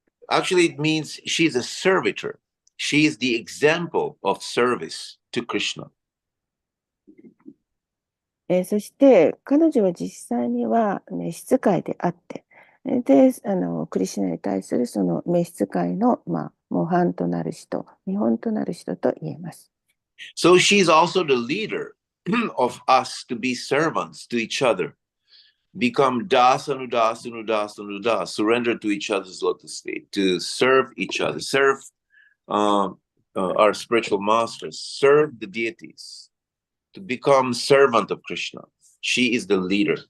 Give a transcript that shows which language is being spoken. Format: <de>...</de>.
<en>Actually, it means she's a servitor. She is the example of service to Krishna.</en> <ja>そして彼女は実際には召使いであって、でクリシュナに対するその召使いの、模範となる人、見本となる人と言えます。</ja> <en>So she's also the leader of us to be servants to each other, become das anudas anudas anudas, surrender to each other's lotus feet, to serve each other, serve our spiritual masters, serve the deities, to become servant of Krishna. She is the leader.</en>